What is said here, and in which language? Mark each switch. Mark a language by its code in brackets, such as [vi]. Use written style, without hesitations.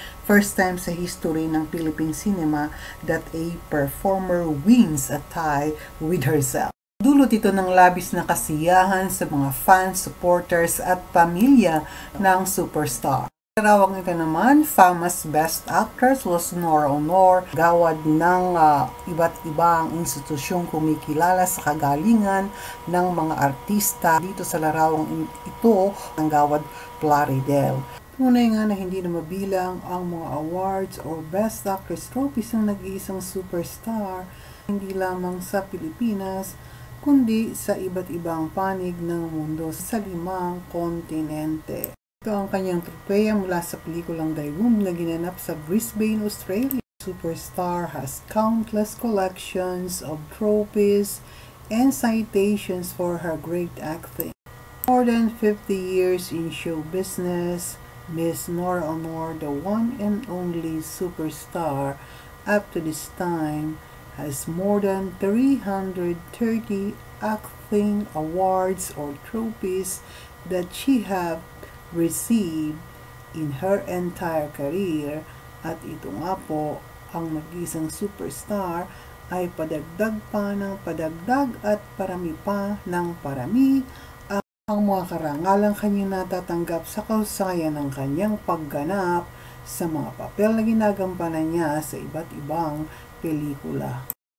[en] First time [tl] sa [en] history ng Philippine cinema that a performer wins a tie with herself. [tl] Dulot ito ng labis na kasiyahan sa mga fans, supporters at pamilya ng superstar. Larawang ito naman, famous Best Actress was Nora Honor, gawad ng iba't ibang institusyong kumikilala sa kagalingan ng mga artista. Dito sa larawang ito, ang gawad Plaridel. Tunay nga na hindi na mabilang ang mga awards or Best Actress trophies ng nag-iisang superstar, hindi lamang sa Pilipinas, kundi sa iba't ibang panig ng mundo sa 5 kontinente. Ito ang kanyang tropeya mula sa pelikulang The Room na ginanap sa Brisbane, Australia. [en] Superstar has countless collections of trophies and citations for her great acting. More than 50 years in show business, Miss Nora Honor, the one and only superstar up to this time, has more than 330 acting awards or trophies that she have received in her entire career. [tl] At ito nga po, ang nag-isang superstar ay padagdag pa ng padagdag at parami pa ng parami ang mga karangalang kanyang natatanggap sa kahusayan ng kanyang pagganap sa mga papel na ginagampanan niya sa iba't ibang pelikula.